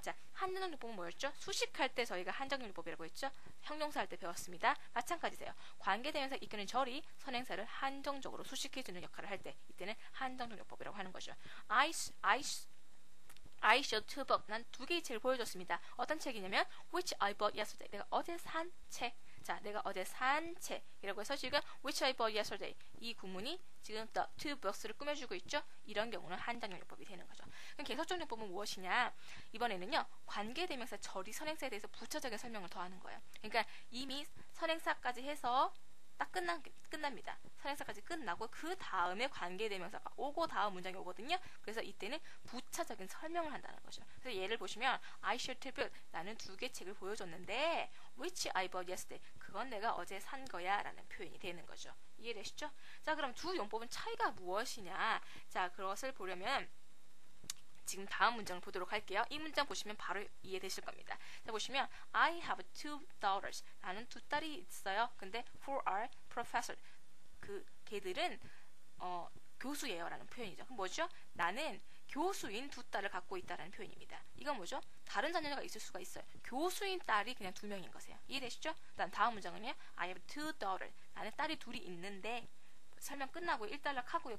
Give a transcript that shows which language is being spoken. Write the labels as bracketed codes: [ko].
[ko] 자, 한정적 용법은 뭐였죠? 수식할 때 저희가 한정적 용법이라고 했죠? 형용사 할 때 배웠습니다. 마찬가지세요. 관계대명사 이끄는 절이 선행사를 한정적으로 수식해주는 역할을 할 때 이때는 한정적 용법이라고 하는 거죠. [en] I showed two books. [ko] 난 두 개의 책을 보여줬습니다. 어떤 책이냐면 [en] which I bought yesterday. [ko] 내가 어제 산 책. 자, 내가 어제 산 책이라고 해서 지금 [en] which I bought yesterday [ko] 이 구문이 지금 the two books를 꾸며주고 있죠. 이런 경우는 한정적 용법이 되는 거죠. 그럼 계속적 용법은 무엇이냐? 이번에는요, 관계대명사 절이 선행사에 대해서 부차적인 설명을 더하는 거예요. 그러니까 이미 선행사까지 해서 딱 끝납니다. 선행사까지 끝나고 그 다음에 관계대명사가 오고 다음 문장이 오거든요. 그래서 이때는 부차적인 설명을 한다는 거죠. 그래서 예를 보시면 [en] I shared two books. [ko] 나는 두 개 책을 보여줬는데 [en] which I bought yesterday. [ko] 그건 내가 어제 산 거야 라는 표현이 되는 거죠. 이해되시죠? 자, 그럼 두 용법은 차이가 무엇이냐? 자, 그것을 보려면 지금 다음 문장을 보도록 할게요. 이 문장 보시면 바로 이해되실 겁니다. 자, 보시면 [en] I have two daughters. [ko] 나는 두 딸이 있어요. 근데 [en] who are professors. [ko] 걔들은 교수예요 라는 표현이죠. 그럼 뭐죠? 나는 교수인 두 딸을 갖고 있다라는 표현입니다. 이건 뭐죠? 다른 자녀가 있을 수가 있어요. 교수인 딸이 그냥 두 명인 거세요. 이해되시죠? 다음 문장은요. [en] I have two daughters. [ko] 나는 딸이 둘이 있는데 설명 끝나고 일단락 하고요.